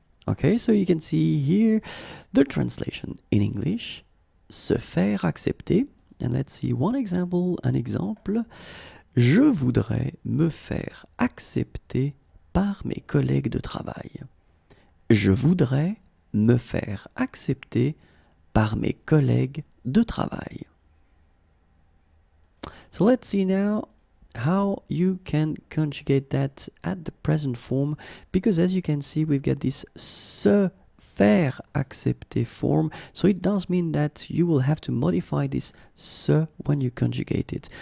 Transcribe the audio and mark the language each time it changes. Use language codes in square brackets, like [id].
[en] Okay, so you can see here the translation in English. [fr] Se faire accepter. [en] And let's see one example, [fr] un exemple. Je voudrais me faire accepter par mes collègues de travail. Je voudrais me faire accepter par mes collègues de travail. [en] So let's see now how you can conjugate that at the present form, because as you can see we've got this se faire accepter form, so it does mean that you will have to modify this se when you conjugate it.